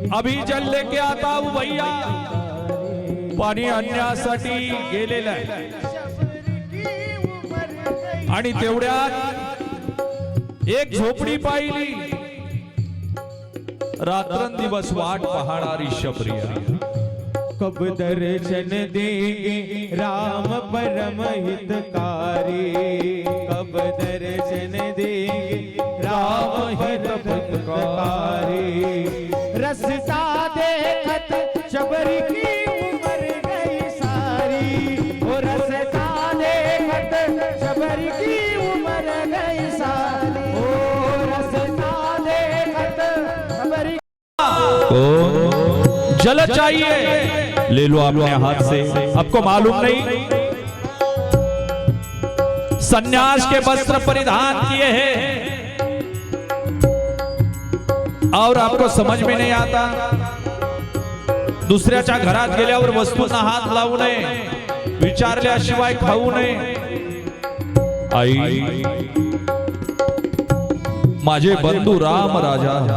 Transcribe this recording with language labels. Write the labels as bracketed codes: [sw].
[hi] अभी जल लेके आता हूं भैया [mr] पाणी आणण्यासाठी गेलेला आहे आणि तेवढ्यात एक झोपडी पाहिली रात्रंदिवस वाट पाहणारी शबरी [hi] कब दर्शन देंगे राम परम हितकारी कब दर्शन देंगे राम हितकारी रसता देखत शबरी की उम्र गई सारी ओ रसता देखत शबरी की उम्र गई सारी ओ रसता देखत शबरी जल चाहिए ले लो अपने हाथ से आपको मालूम नहीं सन्यास के वस्त्र परिधान किए हैं और आपको समझ में नहीं आता [mr] दुसऱ्याच्या घरात गेल्यावर वस्तूंना हात लावू नये विचारल्याशिवाय खाऊ नये आई माझे बंधू राम राजा